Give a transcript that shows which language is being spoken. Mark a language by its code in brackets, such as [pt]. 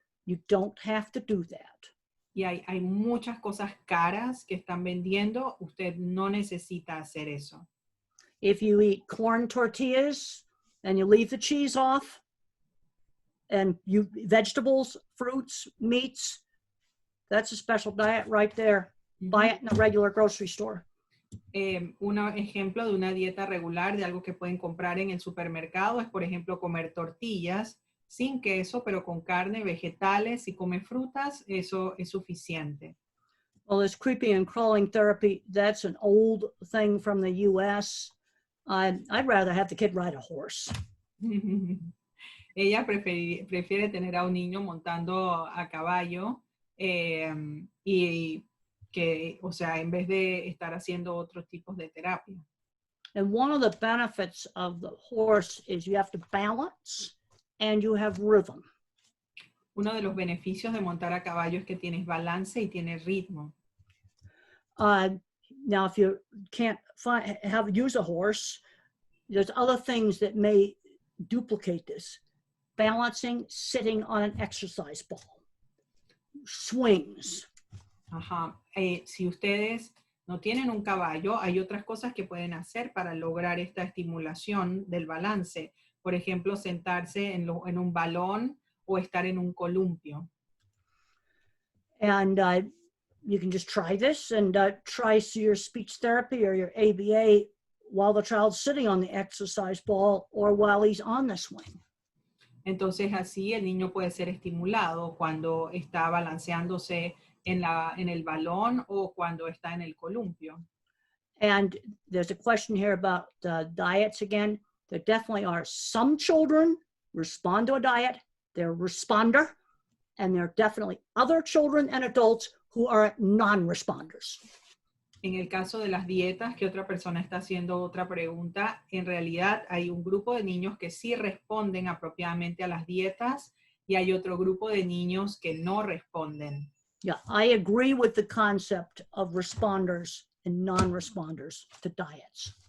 [en] You don't have to do that. [es] Y hay muchas cosas caras que están vendiendo. Usted no necesita hacer eso. [en] If you eat corn tortillas and you leave the cheese off, And vegetables, fruits, meats, that's a special diet right there. Buy it in a regular grocery store. [es] Un ejemplo de una dieta regular, de algo que pueden comprar en el supermercado, es por ejemplo comer tortillas sin queso, pero con carne, vegetales. Si come frutas, eso es suficiente. [en] Well, this creeping and crawling therapy, that's an old thing from the US. I'd rather have the kid ride a horse. [es] Ella prefiere tener a un niño montando a caballo y que, o sea, en vez de estar haciendo otros tipos de terapia. [en] And one of the benefits of the horse is you have to balance and you have rhythm. [es] Uno de los beneficios de montar a caballo es que tienes balance y tienes ritmo. [en] Now, if you can't use a horse, there's other things that may duplicate this. Balancing, sitting on an exercise ball, swings. Ajá. [es] Si ustedes no tienen un caballo, hay otras cosas que pueden hacer para lograr esta estimulación del balance. Por ejemplo, sentarse en un balón o estar en un columpio. [en] And you can just try this and try your speech therapy or your ABA while the child's sitting on the exercise ball or while he's on the swing. [es] Entonces así el niño puede ser estimulado cuando está balanceándose en el balón o cuando está en el columpio. [en] And there's a question here about diets again. There definitely are some children respond to a diet, they're a responder, and there are definitely other children and adults who are non-responders. [es] En el caso de las dietas, que otra persona está haciendo otra pregunta, en realidad hay un grupo de niños que sí responden apropiadamente a las dietas y hay otro grupo de niños que no responden. [en] Yeah, I agree with the concept of responders and non-responders to diets.